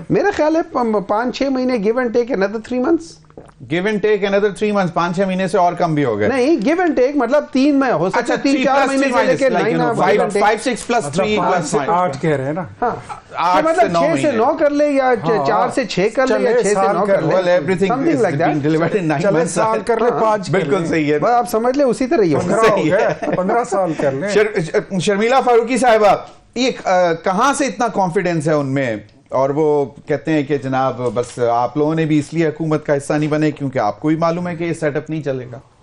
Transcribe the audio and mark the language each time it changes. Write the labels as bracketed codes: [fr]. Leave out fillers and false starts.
[ur] میرا خیال ہے 5-6 مہینے, [en] Give and take another 3 months. Give and take another 3 months, [ur] 5-6 مہینے سے اور کم بھی ہو گئے. نہیں, گیو اینڈ ٹیک مطلب 3 میں ہو سکتا ہے, 3-4 مہینے سے لے کے [en] 5-6 plus 3 plus [ur] 8 کہہ رہے ہیں نا. ہاں, مطلب 6 سے 9 کر لے, یا 4 سے 6 کر لے, یا 6 سے 9 کر لے. [en] Well, everything is being delivered in 9 months. [ur] 4 سال کر لے, 5 بالکل صحیح ہے. آپ سمجھ لیں اسی طرح ہی ہوگا. 15 سال کر لیں. شرمیلا فاروقی صاحبہ, یہ کہاں سے اتنا کانفیڈنس ہے ان میں, اور وہ کہتے ہیں کہ جناب بس آپ لوگوں نے بھی اس لیے حکومت کا حصہ نہیں بنے کیونکہ آپ کو بھی معلوم ہے کہ یہ سیٹ اپ نہیں چلے گا.